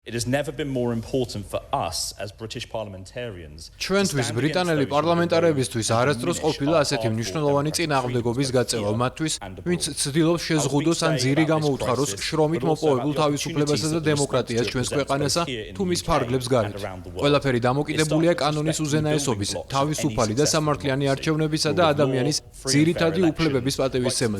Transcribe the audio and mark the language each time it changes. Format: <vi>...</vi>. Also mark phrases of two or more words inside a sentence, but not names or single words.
<en>It has never been more important for us as British parliamentarians.</en> <ka>ჩვენთვის ბრიტანელი პარლამენტარებისთვის არასდროს ყოფილა ასეთი მნიშვნელოვანი წინააღმდეგობის გაწევა მათთვის, ვინც ცდილობს შეზღუდოს ან ძირი გამოუთხაროს შრომით მოპოვებულ თავისუფლებასა და დემოკრატიას ჩვენს ქვეყანასა თუ მის ფარგლებს გარეთ. ყველაფერი დამოკიდებულია კანონის უზენაესობის, თავისუფალი და სამართლიანი არჩევნებისა და ადამიანის ძირითადი უფლებების პატივისცემაზე.</ka>